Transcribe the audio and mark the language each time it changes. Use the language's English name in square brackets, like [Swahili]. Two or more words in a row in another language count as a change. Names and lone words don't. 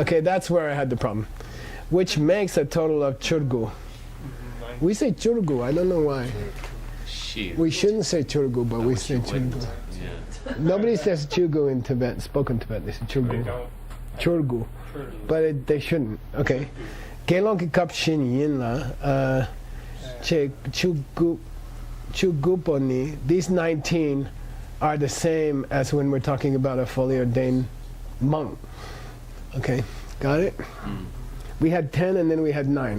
[English] Okay, that's where I had the problem. Which makes a total of churgu. We say churgu, I don't know why. She. We shouldn't say churgu, but we Which say you wouldn't. churgu. Yeah. Nobody says churgu in Tibet, spoken Tibet, they say They churgu. don't. Churgu. But they shouldn't. Okay. [Tibetan] Gelong ki kap shin yin la. Che chuguponi. [English] These 19 are the same as when we're talking about a fully ordained monk. Okay, got it? We had 10 and then we had 9.